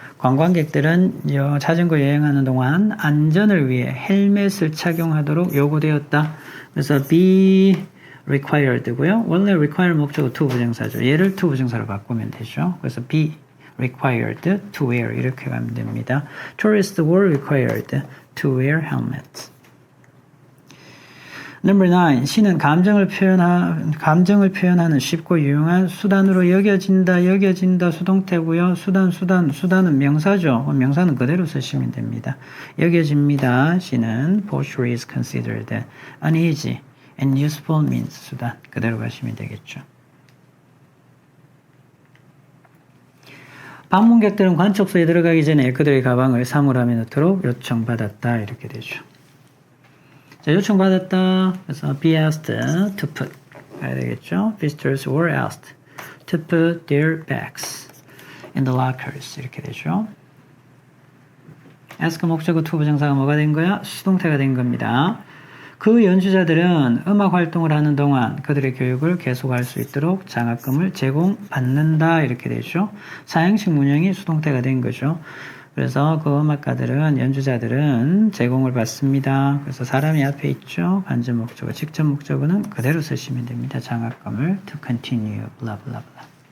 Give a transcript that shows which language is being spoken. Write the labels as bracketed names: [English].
[Korean] 관광객들은 자전거 여행하는 동안 안전을 위해 헬멧을 착용하도록 요구되었다. 그래서 [English] be required [Korean] 고요. 원래 require 목적어 to 부정사죠. 얘를 to 부정사로 바꾸면 되죠. 그래서 [English] be required to wear [Korean] 이렇게 가면 됩니다. [English] Tourists were required to wear helmets. Number 9. [Korean] 시는 감정을 표현하는 쉽고 유용한 수단으로 여겨진다 수동태고요. 수단은 명사죠. 명사는 그대로 쓰시면 됩니다. 여겨집니다. 시는 [English] poetry is considered an easy and useful means [Korean] 수단. 그대로 가시면 되겠죠. 방문객들은 관측소에 들어가기 전에 그들의 가방을 사물함에 넣도록 요청받았다. 이렇게 되죠. 자, 요청받았다. 그래서 [English] be asked to put. [Korean] 가야 되겠죠. [English] Visitors were asked to put their bags in the lockers. [Korean] 이렇게 되죠. ask 목적어 to 부정사가 뭐가 된 거야? 수동태가 된 겁니다. 그 연주자들은 음악 활동을 하는 동안 그들의 교육을 계속할 수 있도록 장학금을 제공받는다. 이렇게 되죠. 사행식 문형이 수동태가 된 거죠. 그래서 그 음악가들은, 연주자들은 제공을 받습니다. 그래서 사람이 앞에 있죠. 간접 목적어, 직접 목적어는 그대로 쓰시면 됩니다. 장학금을 [English] to continue, blah, blah, blah.